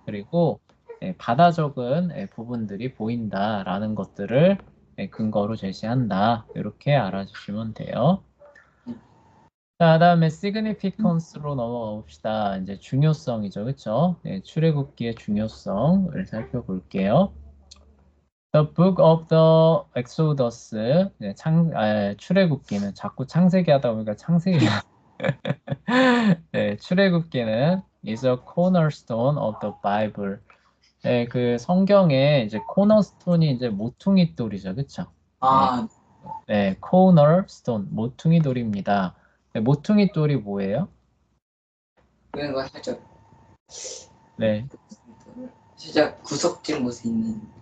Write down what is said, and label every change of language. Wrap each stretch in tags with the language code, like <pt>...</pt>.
<ko>그리고 받아 적은 부분들이 보인다라는 것들을 근거로 제시한다. 이렇게 알아주시면 돼요. 자, 다음에 significance로 넘어가 봅시다. 이제 중요성이죠. 그쵸? 출애굽기의 중요성을 살펴볼게요.</ko> <en>The Book of the Exodus,</en> <ko>출애굽기는 자꾸 창세기 하다 보니까 창세기 출애굽기는</ko> <en>is a cornerstone of the Bible.</en> <ko>그 성경의 이제 코너스톤이 이제 모퉁이 돌이죠, 그쵸? 아, cornerstone, 모퉁이 돌입니다. 모퉁이 돌이 뭐예요? 그거 살짝 네, 살짝 구석진 곳에 있는</ko>